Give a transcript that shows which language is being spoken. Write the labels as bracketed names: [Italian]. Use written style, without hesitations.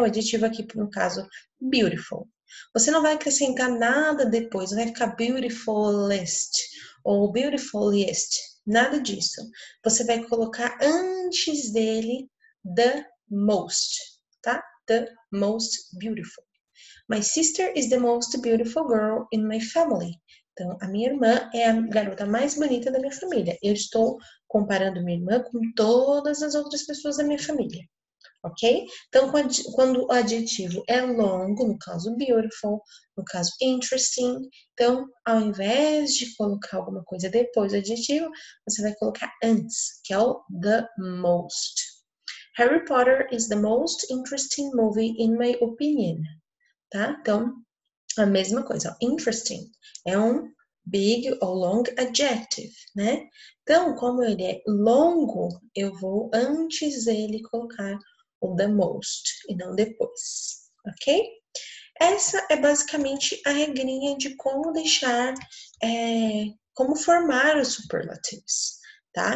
[Portuguese] O adjetivo aqui, no caso, beautiful. Você não vai acrescentar nada depois, não vai ficar beautifulest ou beautifuliest, nada disso. Você vai colocar antes dele the most, tá? [English] The most beautiful. My sister is the most beautiful girl in my family. [Portuguese] Então, a minha irmã é a garota mais bonita da minha família. Eu estou comparando minha irmã com todas as outras pessoas da minha família, ok? Então, quando o adjetivo é longo, no caso beautiful, no caso interesting, então, ao invés de colocar alguma coisa depois do adjetivo, você vai colocar antes, que é o the most. [English] Harry Potter is the most interesting movie in my opinion. [Portuguese] Tá? Então, a mesma coisa, ó. Interesting é um big ou long adjective, né? Então, como ele é longo, eu vou antes dele colocar o the most e não depois, ok? Essa é basicamente a regrinha de como deixar, como formar os superlativos, tá?